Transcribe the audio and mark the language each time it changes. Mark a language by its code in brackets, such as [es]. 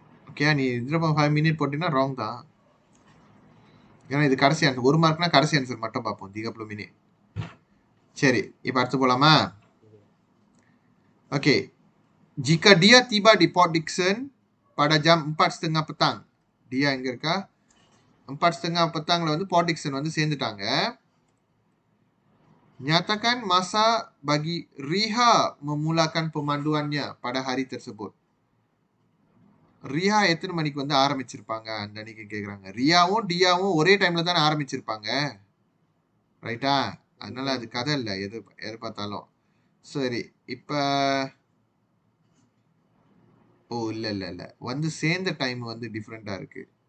[ta] Okay, நீ 0.5 minute போட்டீங்கன்னா wrong தான். ஏன்னா இது கடைசி ஆன்சர், 1 மார்க்னா கடைசி ஆன்சர் மட்டும் பார்ப்போம். 30 மினிட். சரி, இப்போ அடுத்து போலாமா? [ms] Oke, jika dia tiba di Port Dickson pada jam 4:30 petang, dia [ta] எங்க இருக்கா? 4:30 petangல வந்து Port Dickson வந்து சேர்ந்துட்டாங்க. [ms] Nyatakan masa bagi Riha memulakan pemanduannya pada hari tersebut. [ta] Riya எத்தனை மணிக்கு வந்து ஆரம்பிச்சிருப்பாங்க அந்த அன்னைக்கு கேக்குறாங்க. ரியாவும் டியாவும் ஒரே டைம்ல தானே ஆரம்பிச்சிருப்பாங்க, ரைட்டா? அதனால அது கதை இல்லை, எது எது பார்த்தாலும். சரி, இப்ப ஓ இல்ல இல்ல இல்ல வந்து சேர்ந்த டைம் வந்து டிஃப்ரெண்டா இருக்கு.